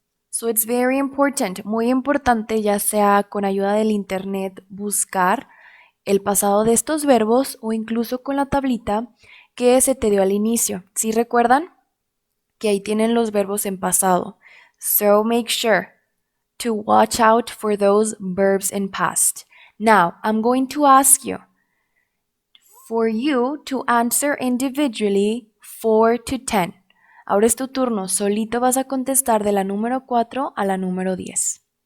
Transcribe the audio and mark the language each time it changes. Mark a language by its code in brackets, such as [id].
[en] So it's very important, [es] muy importante, ya sea con ayuda del internet, buscar el pasado de estos verbos o incluso con la tablita que se te dio al inicio. ¿Sí recuerdan? Que ahí tienen los verbos en pasado. [en] So make sure to watch out for those verbs in past. Now, I'm going to ask you for you to answer individually 4 to 10. [es] Ahora es tu turno, solito vas a contestar de la número 4 a la número 10.